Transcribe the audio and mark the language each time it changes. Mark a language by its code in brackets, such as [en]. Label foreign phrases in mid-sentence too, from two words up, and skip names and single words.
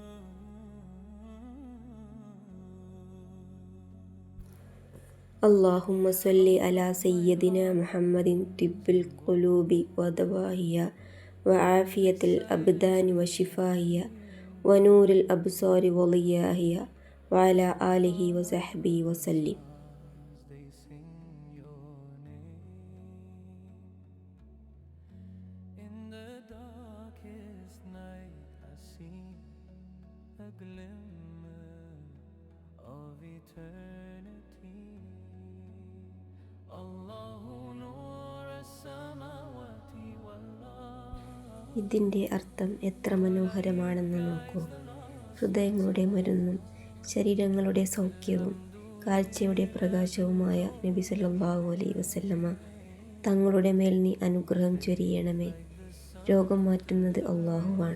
[ar] اللهم صل على سيدنا محمد طب القلوب ودوائها وعافية الأبدان وشفائها ونور الأبصار وضيائها وعلى آله وصحبه وسلم. [en] A glimmer of eternity. [ar] الله نور السماوات والأرض. [ml] ഇതിൻ്റെ അർത്ഥം എത്ര മനോഹരമാണെന്ന് നോക്കൂ. ഹൃദയങ്ങളുടെ മരുന്നും ശരീരങ്ങളുടെ സൗഖ്യവും കാഴ്ചയുടെ പ്രകാശവുമായ നബി [ar] صلى الله عليه وسلم [ml] തങ്ങളുടെ മേൽ നീ അനുഗ്രഹം ചൊരിയണമേ. രോഗം മാറ്റുന്നത് അള്ളാഹുവാണ്.